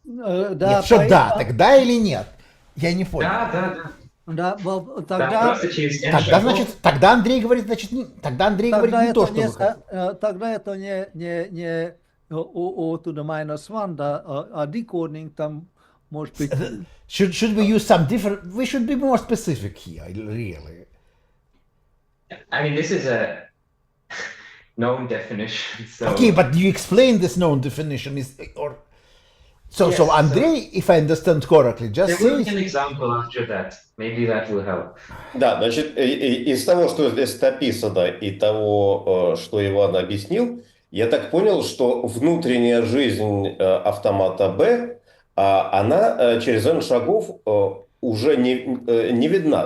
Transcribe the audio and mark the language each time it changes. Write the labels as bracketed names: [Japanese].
[Russian] Нет, что да, тогда или нет? Я не понял. Да, тогда, значит, тогда Андрей говорит, значит, тогда Андрей говорит не то, что вы хотите. Тогда это не O to the -1, да, а decoding там может быть... [English] Should we use some different... We should be more specific here, really. I mean, this is a known definition. So... Okay, but do you explain this known definition? So Андрей, if I understand correctly, just say... There will be an example after that. Maybe that will help. [Russian] Да, значит, из того, что здесь написано, и того, что Иван объяснил, Я так понял, что внутренняя жизнь автомата B, она через n шагов уже не видна.